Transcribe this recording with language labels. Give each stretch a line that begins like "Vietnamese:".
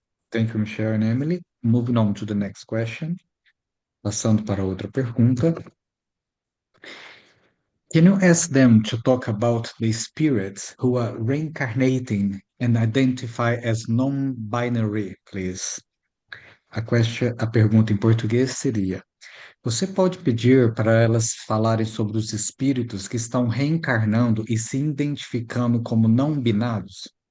English: Thank you, Michelle and Emily. Moving on to the next question.
Portuguese: Passando para outra pergunta.
English: Can you ask them to talk about the spirits who are reincarnating and identify as non-binary, please?
Portuguese: A pergunta em português seria: você pode pedir para elas falarem sobre os espíritos que estão reencarnando e se identificando como não binários?